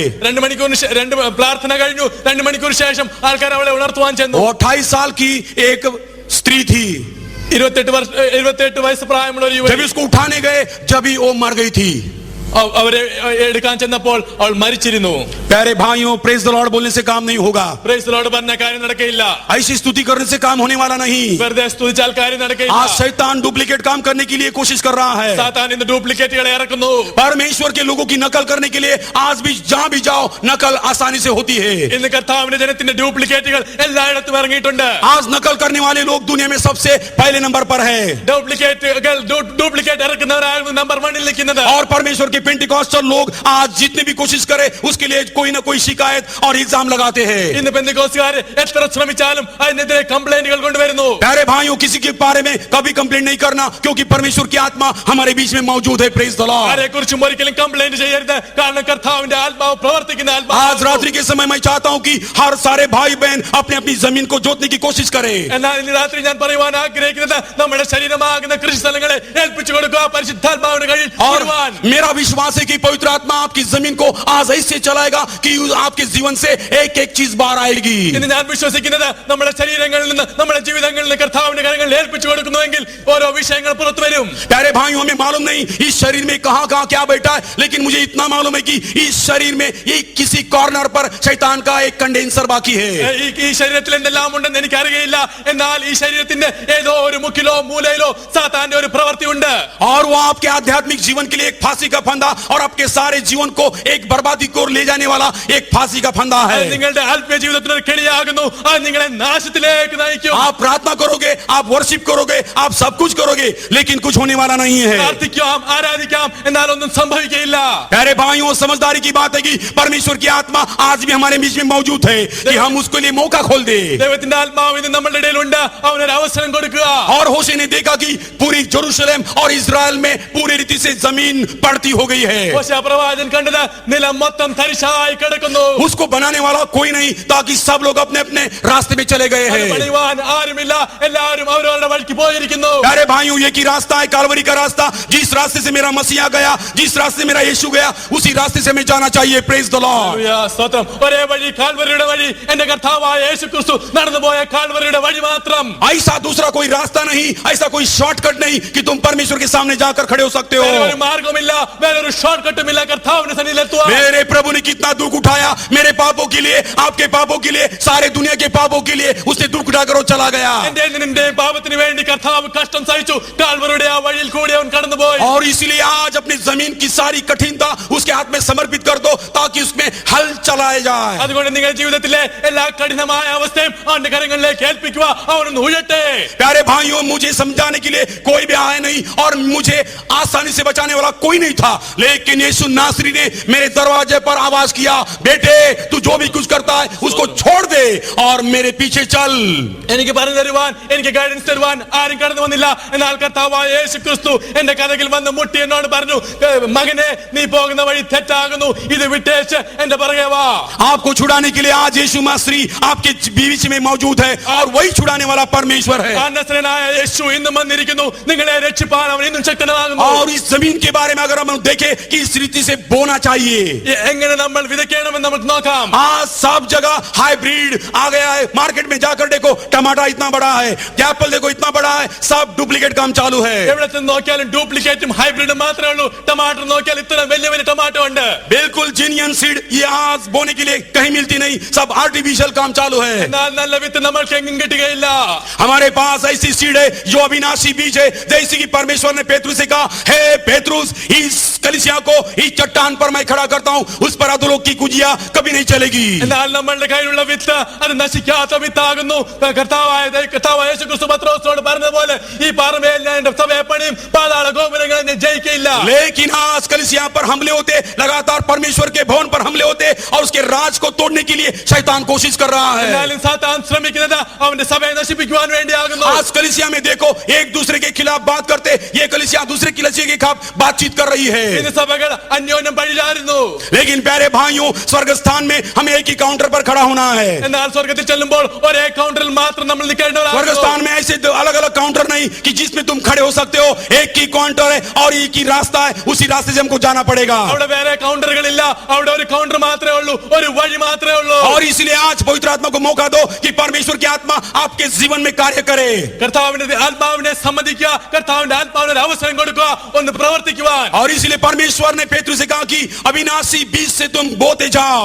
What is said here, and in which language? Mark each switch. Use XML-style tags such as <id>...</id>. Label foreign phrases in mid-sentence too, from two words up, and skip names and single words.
<ml>2 മണിക്കൂറിന് പ്രാർത്ഥന കഴിഞ്ഞു. 2 മണിക്കൂർ ശേഷം ആൾക്കാർ അവളെ ഉണർത്തുവാൻ ചെന്നു.</ml> <hi>वो 28 साल की एक स्त्री थी.</hi> <ml>28 വയസ്സ് പ്രായമുള്ള ഒരു</ml> <hi>जब</hi> <ml>യുവതി.</ml> <hi>उसको उठाने गए जब ही वो मर गई थी.</hi> <ml>അവരെ എടുക്കാൻ ചെന്നപ്പോൾ അവൾ മരിച്ചിരുന്നു.</ml> <hi>प्यारे भाइयों,</hi> <en>Praise the Lord</en> <hi>बोलने से काम नहीं होगा.</hi> <en>Praise the Lord</en> <ml>പറഞ്ഞ കാര്യം നടക്കയില്ല.</ml> <hi>ऐसी स्तुति करने से काम होने वाला नहीं.</hi> <ml>വെറുതെ സ്തുതിച്ചാൽ കാര്യം നടക്കയില്ല.</ml> <hi>आज शैतान डुप्लीकेट काम करने के लिए कोशिश कर रहा है.</hi> <ml>സാത്താൻ ഇന്ന് ഡ്യൂപ്ലിക്കേറ്റുകളെ ഇറക്കുന്നു.</ml> <hi>परमेश्वर के लोगों की नकल करने के लिए आज भी जहां भी जाओ नकल आसानी से होती है.</hi> <ml>ഇന്ന് കർത്താവിന്റെ ജനത്തിന്റെ ഡ്യൂപ്ലിക്കേറ്റുകൾ എല്ലായിടത്തും ഇറങ്ങിയിട്ടുണ്ട്.</ml> <hi>आज नकल करने वाले लोग दुनिया में सबसे पहले नंबर पर है.</hi> <ml>ഡ്യൂപ്ലിക്കേറ്റ് ഇറക്കുന്നവരാണ് നമ്പർ 1-ൽ നിൽക്കുന്നത്.</ml> <hi>और परमेश्वर के पेंटिकॉस्टल लोग आज जितने भी कोशिश करे उसके लिए कोई ना कोई शिकायत और इल्जाम लगाते हैं.</hi> <ml>ഇന്ന് പെന്തക്കോസ്തുകാർ എത്ര ശ്രമിച്ചാലും അതിനെതിരെ കംപ്ലൈന്റുകൾ കൊണ്ടുവരുന്നു.</ml> <hi>प्यारे भाइयों, किसी के बारे में कभी कंप्लेंट नहीं करना, क्योंकि परमेश्वर की आत्मा हमारे बीच में मौजूद है.</hi> <en>Praise the Lord.</en> <ml>ആരെക്കുറിച്ചും ഒരിക്കലും കംപ്ലൈന്റ് ചെയ്യരുത്. കാരണം കർത്താവിന്റെ ആത്മാവ് പ്രവർത്തിക്കുന്ന</ml> <hi>आज</hi> <ml>ആത്മാവ്.</ml> <hi>रात्रि के समय मैं चाहता हूं कि हर सारे भाई बहन अपनी अपनी जमीन को जोतने की कोशिश करें.</hi> <ml>എന്നാൽ ഇന്ന് രാത്രി ഞാൻ പറയുവാൻ ആഗ്രഹിക്കുന്നത് നമ്മുടെ ശരീരമാകുന്ന കൃഷി സ്ഥലങ്ങളെ ഏൽപ്പിച്ചു കൊടുക്കുക, പരിശുദ്ധാത്മാവിന്റെ കയ്യിൽ</ml> <hi>और</hi> <ml>ഇടുവാൻ.</ml> <hi>मेरा विश्वास है कि पवित्र आत्मा आपकी जमीन को आज ऐसे चलाएगा कि आपके जीवन से एक एक चीज बाहर आएगी.</hi> <ml>ഇന്ന് ഞാൻ വിശ്വസിക്കുന്നത് നമ്മുടെ ശരീരങ്ങളിൽ നിന്ന് നമ്മുടെ ജീവിതങ്ങളിൽ നിന്ന് കർത്താവിന്റെ കരങ്ങളിൽ ഏൽപ്പിച്ചു കൊടുക്കുന്നുവെങ്കിൽ ഓരോ വിഷയങ്ങൾ പുറത്തു വരും.</ml> <hi>प्यारे भाइयों, हमें मालूम नहीं इस शरीर में कहां कहां क्या बैठा है, लेकिन मुझे इतना मालूम है कि इस शरीर में ये किसी कॉर्नर पर शैतान का एक कंडेंसर बाकी है.</hi> <ml>ഈ ശരീരത്തിൽ എന്തെല്ലാം ഉണ്ടെന്ന് എനിക്കറിയില്ല. എന്നാൽ ഈ ശരീരത്തിന്റെ ഏതോ ഒരു മുക്കിലോ മൂലയിലോ സാത്താന്റെ ഒരു പ്രവൃത്തി ഉണ്ട്.</ml> <hi>और वो आपके आध्यात्मिक जीवन के लिए एक फांसी का फंदा और आपके सारे जीवन को एक बर्बादी को ले जाने वाला एक फांसी का फंदा</hi> <ml>അത്</ml> <hi>है.</hi> <ml>നിങ്ങളുടെ ആത്മീയ ജീവിതത്തിന് ഒരു കെണിയാകുന്നു. അത് നിങ്ങളെ നാശത്തിലേക്ക് നയിക്കും.</ml> <hi>आप प्रार्थना करोगे, आप वर्शिप करोगे, आप सब कुछ करोगे, लेकिन कुछ होने वाला नहीं है.</hi> <ml>പ്രാർത്ഥിക്കാം, ആരാധിക്കാം, എന്നാൽ ഒന്നും സംഭവിക്കയില്ല.</ml> <hi>प्यारे भाइयों, समझदारी की बात है कि परमेश्वर की आत्मा आज भी हमारे बीच में मौजूद है कि हम उसके लिए मौका खोल दे.</hi> <ml>ദൈവത്തിന്റെ ആത്മാവ് ഇന്ന് നമ്മുടെ ഇടയിലുണ്ട്. അവനൊരു അവസരം കൊടുക്കുക.</ml> <hi>और होशे ने देखा कि पूरी जेरूशलेम और इजराइल में पूरी रीति से जमीन पड़ती हो गई है.</hi> <ml>ഹോശേയ പ്രവാചകൻ കണ്ടത് നിലം മൊത്തം തരിശായി കിടക്കുന്നു.</ml> <hi>उसको बनाने वाला कोई नहीं, ताकि सब लोग अपने अपने रास्ते में चले गए</hi> <ml>അത്</ml> <hi>हैं.</hi> <ml>പണിയുവാൻ ആരുമില്ല. എല്ലാവരും അവരവരുടെ വഴിക്ക് പോയിരിക്കുന്നു.</ml> <hi>प्यारे भाइयों, एक ही रास्ता है, कालवरी का रास्ता. जिस रास्ते से मेरा मसीहा गया, जिस रास्ते से मेरा यीशु गया, उसी रास्ते से हमें जाना चाहिए.</hi> <en>Praise the Lord.</en> <ml>ഹല്ലേലൂയ, സ്തോത്രം. ഒരേ വഴി, കാൽവരിയുടെ വഴി. എന്റെ കർത്താവായ യേശുക്രിസ്തു നടന്നുപോയ കാൽവരിയുടെ വഴി മാത്രം.</ml> <hi>ऐसा दूसरा कोई रास्ता नहीं, ऐसा कोई शॉर्टकट नहीं कि तुम परमेश्वर के सामने जाकर खड़े हो सकते</hi> <ml>വേറെ</ml> <hi>हो.</hi> <ml>ഒരു മാർഗമില്ല, വേറെ ഒരു ഷോർട്ട് കട്ടും ഇല്ല കർത്താവിന്റെ സന്നിധിയിലെത്തുവാൻ.</ml> <hi>मेरे प्रभु ने कितना दुख उठाया मेरे पापों के लिए, आपके पापों के लिए, सारे दुनिया के पापों के लिए. उसने दुख उठाकर वो चला गया.</hi> <ml>എന്റെ നിന്റെ പാപത്തിന് വേണ്ടി കർത്താവ് കഷ്ടം സഹിച്ചു. കാൽവരിയുടെ ആ വഴിയിൽ കൂടി അവൻ കടന്നുപോയി.</ml> <hi>और इसलिए आज अपनी जमीन की सारी कठिनता उसके हाथ में समर्पित कर दो, ताकि उसमें हल चलाया जाए.</hi> <ml>അതുകൊണ്ട് നിങ്ങളുടെ ജീവിതത്തിലെ എല്ലാ കഠിനമായ അവസ്ഥയും അവന്റെ കരങ്ങളിലേക്ക് ഏൽപ്പിക്കുക. അവനൊന്ന് ഉയട്ടെ.</ml> <hi>प्यारे भाइयों, मुझे समझाने के लिए कोई भी आया नहीं और मुझे आसानी से बचाने वाला कोई नहीं था, लेकिन यीशु नासरी ने मेरे दरवाजे पर आवाज किया, बेटे तू जो भी कुछ करता है उसको छोड़ दे और मेरे पीछे चल.</hi> <ml>എനിക്ക് പറഞ്ഞു തരുവാൻ, എനിക്ക് ഗൈഡൻസ് തരുവാൻ ആരും കടന്നു വന്നില്ല. എന്നാൽ കർത്താവായ യേശുക്രിസ്തു എന്റെ കഥകിൽ വന്ന് മുട്ടി എന്നോട് പറഞ്ഞു, മകനെ നീ പോകുന്ന വഴി തെറ്റാകുന്നു, ഇത് വിട്ടേച്ച് എന്റെ പുറകെ വാ.</ml> <hi>आपको छुड़ाने के लिए आज यीशु मसीह आपके बीच में मौजूद है और वही छुड़ाने वाला परमेश्वर है.</hi> <ml>നസറേയനായ യേശു ഇന്നും വന്നിരിക്കുന്നു. നിങ്ങളെ രക്ഷിപ്പാൻ അവൻ ഇന്നും ശക്തനാകുന്നു.</ml> <hi>और इस जमीन के बारे में अगर हम देखें कि इस रीति से बोना चाहिए,</hi> <ml>എങ്ങനെ നമ്മൾ വിതയ്ക്കണമെന്ന് നമുക്ക് നോക്കാം.</ml> <hi>आज सब जगह हाइब्रिड आ गया है. मार्केट में जाकर देखो, टमाटर इतना बड़ा है, एप्पल देखो इतना बड़ा है, सब डुप्लीकेट काम चालू है.</hi> <ml>എവിടെ ചെന്ന് നോക്കിയാലും ഡ്യൂപ്ലിക്കേറ്റും ഹൈബ്രിഡും മാത്രമേ ഉള്ളൂ. ടമാറ്റർ നോക്കിയാൽ ഇത്ര വലിയ വലിയ ടമാറ്റോ ഉണ്ട്.</ml> <hi>बिल्कुल</hi> <en>genuine seed</en> <hi>ये आज बोने के लिए कहीं मिलती नहीं, सब आर्टिफिशियल काम चालू है.</hi> <ml>എന്നാൽ നല്ല വിത്ത് നമ്മൾക്ക് എങ്ങും കിട്ടുകയില്ല.</ml> <hi>हमारे पास ऐसी सीड है जो अविनाशी बीज है, जैसे कि परमेश्वर ने पेतरुस से कहा, हे पेतरुस, इस कलीसिया को इस चट्टान पर मैं खड़ा करता हूं, उस पर अधोलोक लोग की कुजिया कभी नहीं चलेगी।</hi> <ml>എന്നാൽ നമ്മളുടെ കയ്യിലുള്ള വിത്ത് അത് നശിക്കാത്ത വിത്താകുന്നു. കർത്താവായ യേശുക്രിസ്തു പത്രോസിനോട് പറഞ്ഞതുപോലെ ഈ പാറമേൽ ഞാൻ എന്റെ സഭയെ പണിയും, പാതാള ഗോപുരങ്ങളെ ഞാൻ ജയിക്കയില്ല.</ml> <hi>लेकिन आज कलीसिया पर हमले होते, लगातार परमेश्वर के भवन पर हमले होते और उसके राज को तोड़ने के लिए शैतान कोशिश कर रहा है।</hi> <ml>എന്നാലും സാത്താൻ ശ്രമിക്കുന്നത് അവന്റെ സഭയെ നശിപ്പിക്കുവാൻ വേണ്ടിയാകുന്നു.</ml> <hi>आज कलीसिया में देखो, एक दूसरे के खिलाफ बात करते, ये कलीसिया दूसरे कलीसिया के खिलाफ बातचीत कर रही है।</hi> <ml>ഇന്ന് സഭകൾ അന്യോന്യം പഴിചാരുന്നു.</ml> <hi>लेकिन प्यारे भाइयों, स्वर्ग स्थान में हमें एक ही काउंटर पर खड़ा होना है।</hi> <ml>എന്നാൽ സ്വർഗ്ഗത്തിൽ ചെല്ലുമ്പോൾ ഒരേ കൗണ്ടറിൽ മാത്രം നമ്മൾ</ml> <hi>स्वर्ग</hi> <ml>നിൽക്കേണ്ടവരാകുന്നു.</ml> <hi>स्थान में ऐसे अलग अलग काउंटर नहीं कि जिसमें तुम खड़े हो सकते हो। एक ही काउंटर है और एक ही रास्ता है, उसी रास्ते से हमको जाना पड़ेगा।</hi> <ml>അവിടെ വേറെ കൗണ്ടറുകളില്ല, അവിടെ ഒരു കൗണ്ടർ മാത്രമേ ഉള്ളൂ, ഒരു വഴി മാത്രമേ ഉള്ളൂ.</ml> <hi>और इसलिए आज पवित्र आत्मा को मौका दो कि परमेश्वर की आत्मा आपके जीवन में कार्य करे।</hi> <ml>കർത്താവിന്റെ ആത്മാവിനെ സമ്മതിക്കുക, കർത്താവിന്റെ ആത്മാവിന് ഒരു അവസരം കൊടുക്കുക, ഒന്ന് പ്രവർത്തിക്കുവാൻ.</ml> <hi>और इसलिए परमेश्वर ने पेतरू से कहा कि अविनाशी बीज से तुम बोते जाओ।</hi>